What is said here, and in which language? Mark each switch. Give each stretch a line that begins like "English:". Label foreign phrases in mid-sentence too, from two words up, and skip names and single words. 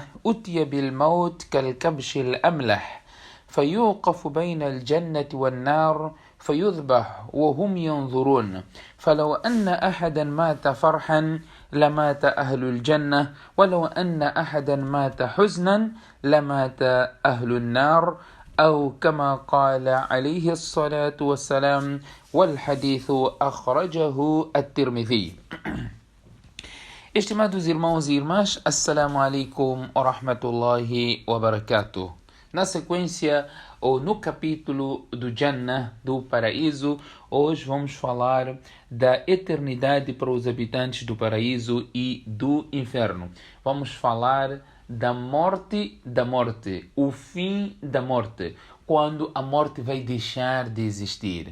Arabic: أتي بالموت كالكبش الأملح فيوقف بين الجنة والنار فيذبح وهم ينظرون، فلو أن أحدا مات فرحا لمات أهل الجنة، ولو أن أحدا مات حزنا لمات أهل النار، أو كما قال عليه الصلاة والسلام، والحديث أخرجه الترمذي.
Portuguese: Estimados irmãos e irmãs,
Arabic: السلام عليكم و رحمة الله و بركاته.
Portuguese: Na sequência, ou no capítulo do Jannah, do paraíso, hoje vamos falar da eternidade para os habitantes do paraíso e do inferno. Vamos falar da morte, o fim da morte, quando a morte vai deixar de existir.